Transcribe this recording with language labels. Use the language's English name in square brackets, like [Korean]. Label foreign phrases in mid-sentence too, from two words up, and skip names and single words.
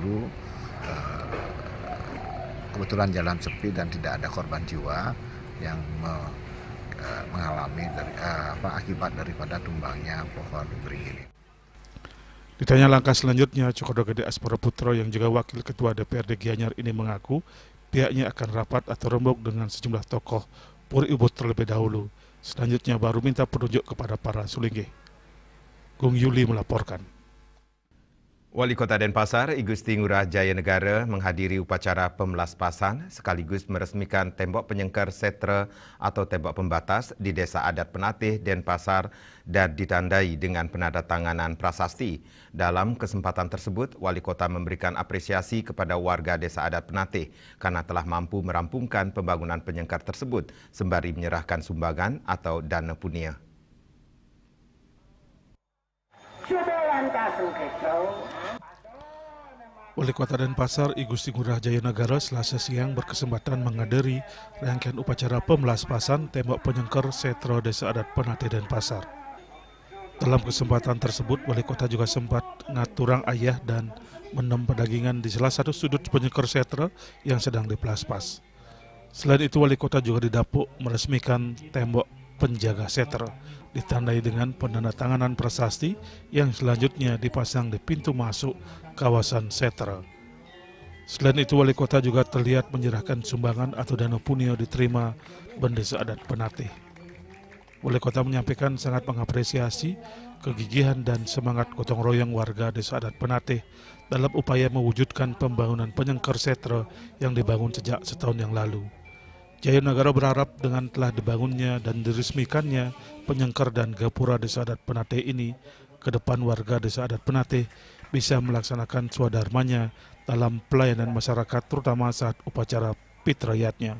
[Indonesian] kebetulan jalan sepi dan tidak ada korban jiwa yang mengalami akibat daripada tumbangnya pohon beringin. Ditanya langkah selanjutnya, Cokordo Gede Asmara Putra yang juga Wakil Ketua DPRD Gianyar ini mengaku pihaknya akan rapat atau rembuk dengan sejumlah tokoh Puri Ubud terlebih dahulu. Selanjutnya baru minta penunjuk kepada para sulinggih. Gung Yuli melaporkan. Wali Kota Denpasar, I Gusti Ngurah Jaya Negara menghadiri upacara pemelaspasan sekaligus meresmikan tembok penyengker setra atau tembok pembatas di Desa Adat Penatih, Denpasar dan ditandai dengan penandatanganan prasasti. Dalam kesempatan tersebut, Wali Kota memberikan apresiasi kepada warga Desa Adat Penatih karena telah mampu merampungkan pembangunan penyengker tersebut sembari menyerahkan sumbangan atau dana punia. Wali Kota Denpasar, I Gusti Ngurah Jaya Negara Selasa siang berkesempatan menghadiri rangkaian upacara pemelaspasan tembok penyengker setra Desa Adat Penatih Denpasar. Dalam kesempatan tersebut, Wali Kota juga sempat [Balinese] ngaturang ayah [Indonesian] dan menem pedagingan di salah satu sudut penyengker setra yang sedang dipelaspas. Selain itu, Wali Kota juga didapuk meresmikan tembok penjaga setra, ditandai dengan penandatanganan prasasti yang selanjutnya dipasang di pintu masuk kawasan setra. Selain itu, Wali Kota juga terlihat menyerahkan sumbangan atau dana punia diterima Desa Adat Penatih. Wali Kota menyampaikan sangat mengapresiasi kegigihan dan semangat gotong royong warga Desa Adat Penatih dalam upaya mewujudkan pembangunan penyengker setra yang dibangun sejak setahun yang lalu. Jaya Negara berharap dengan telah dibangunnya dan diresmikannya penyengker dan gapura Desa Adat Penatih ini, ke depan warga Desa Adat Penatih bisa melaksanakan swadharmanya dalam pelayanan masyarakat, terutama saat upacara pitrayatnya.